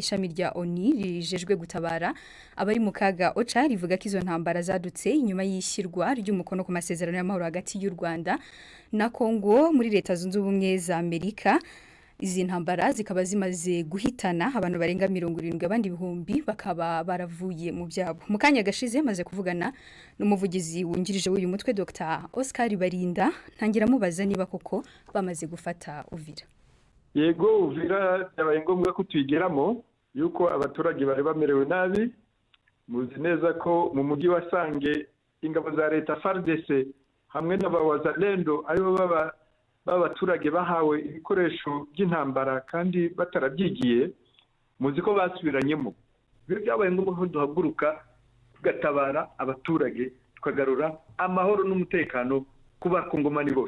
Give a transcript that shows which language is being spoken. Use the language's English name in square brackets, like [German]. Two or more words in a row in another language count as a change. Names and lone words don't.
[Kinyarwanda] Ishami rya ONU rijejwe gutabara abari mu kaga OCHA rivuga ko izo ntambara zadutse inyuma y'ishyirwa ry'umukono ku masezerano y'amahoro hagati y'u Rwanda na Kongo muri Leta Zunze Ubumwe za Amerika. Izi ntambara zikaba zimaze guhitana abantu barenga 70, abandi ibihumbi bakaba baravuye mu byabo. Mu kanya gashize maze kuvugana n'umuvugizi wungirije w'uyu mutwe Dr. Oscar Barinda, ntangira mubaza niba koko bamaze gufata Uvira. Yego, Uvira yabaye ngombwa ko tuyigeramo yuko abaturage bari bamerewe nabi. Muzi neza ko mu mujyi wa Sange ingabo za leta FARDC hamwe n'abawazalendo aribo b'abaturage bahawe ibikoresho by'intambara kandi batarabyigiye muzi ko basubiranyemo byabaye ngombwa ko duhaguruka tugatabara abaturage tukagarura amahoro n'umutekano ku bakongomani bose.